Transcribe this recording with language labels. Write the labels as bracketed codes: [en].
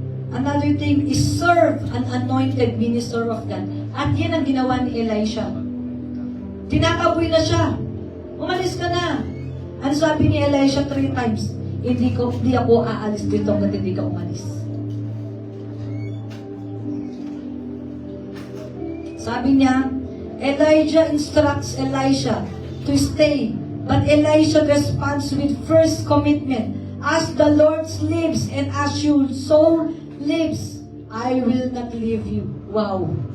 [en] Another thing is serve an anointed minister of God. [tl] At yan ang ginawa ni Elisha. Tinakaboy na siya. Umalis ka na. Ano sabi ni Elisha 3 times? Hindi ako aalis dito hanggang hindi ka umalis. Sabi niya, [en] Elijah instructs Elisha to stay. But Elisha responds with first commitment. As the Lord lives and as your soul lives, I will not leave you. Wow.